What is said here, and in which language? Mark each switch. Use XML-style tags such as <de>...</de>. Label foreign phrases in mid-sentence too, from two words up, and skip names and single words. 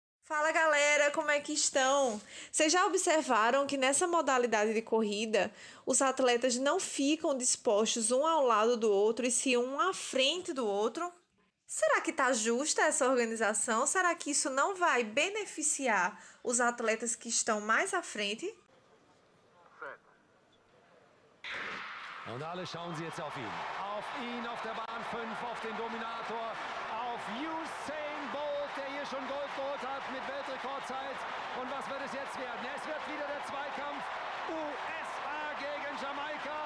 <pt>Fala galera, como é que estão? Vocês já observaram que nessa modalidade de corrida, os atletas não ficam dispostos um ao lado do outro e sim um à frente do outro? Será que está justa essa organização? Será que isso não vai beneficiar os atletas que estão mais à frente?</pt> <de>Und alle schauen sie jetzt auf ihn. Auf ihn auf der Bahn 5, auf den Dominator, auf Usain Bolt, der hier schon Gold geholt hat mit Weltrekordzeit. Und was wird es jetzt werden? Es wird wieder der Zweikampf USA gegen Jamaika.</de>